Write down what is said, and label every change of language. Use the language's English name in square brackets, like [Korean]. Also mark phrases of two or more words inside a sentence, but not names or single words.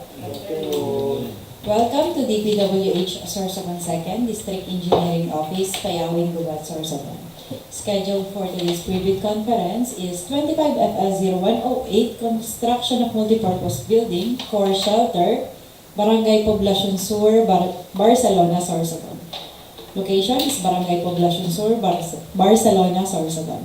[English] Welcome to DPWH Sorsogon 2nd District Engineering Office, Payawin, Gubat, Sorsogon. Scheduled for today's preview conference is 25FL0108 Construction of Multipurpose Building, Core Shelter, Barangay Poblacion Sur, Barcelona, Sorsogon. Location is Barangay Poblacion Sur, Barcelona, Sorsogon.